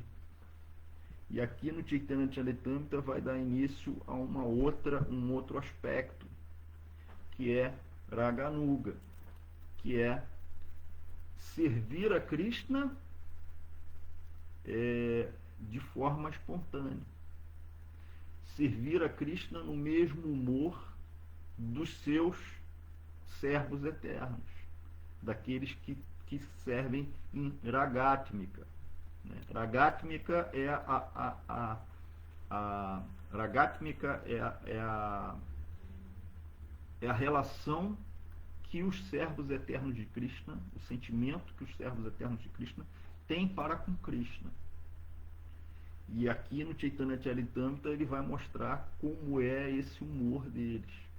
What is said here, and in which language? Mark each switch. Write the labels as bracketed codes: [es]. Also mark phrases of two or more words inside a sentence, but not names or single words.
[pt] E aqui no Chaitanya Charitamrita vai dar início a um outro aspecto, que é Raganuga, que é servir a Krishna de forma espontânea. Servir a Krishna no mesmo humor dos seus servos eternos, daqueles que servem em Ragatmika. Ragatmika é Ragatmika é a relação que os servos eternos de Krishna, o sentimento que os servos eternos de Krishna têm para com Krishna. E aqui no Chaitanya Charitamrita ele vai mostrar como é esse humor deles.